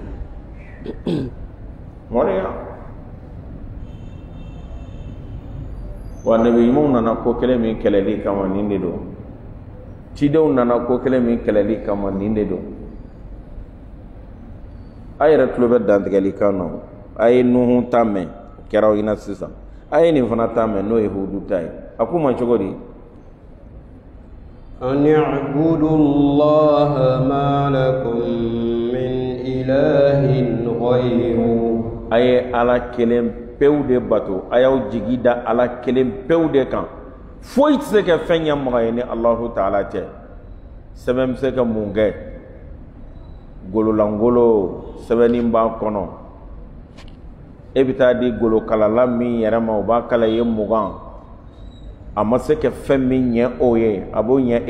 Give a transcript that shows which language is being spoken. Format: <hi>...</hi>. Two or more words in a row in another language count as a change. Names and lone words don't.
<bm>mɔriya wa nabi ɲumanw nana ko kelen min kɛlɛli kama nin de don cidenw nana ko kelen min kɛlɛli kama nin de don a yɛrɛ tulo bɛ dantigɛli kan nɔ a ye nuhu ta mɛn o kɛra o ɲɛna sisan a ye nin fana ta mɛn n'o ye hudu ta ye a k'u ma cogo di</bm> <ar>أن اعبدوا الله ما لكم من إله غيره</ar> <bm>a ye ala kelen pewu de bato a y'aw jigi da ala kelen pewu de kan foyi tɛ se ka fɛn ɲɛmɔgɔ ye ni Allahu Taala cɛ sɛbɛn bɛ se ka mun kɛ gololangolo sɛbɛnni b'a kɔnɔ e bɛ taa di golokalala min yɛrɛ ma o b'a kala ye 20 a ma se ka fɛn min ɲɛ o ye a b'o ɲɛ e</bm>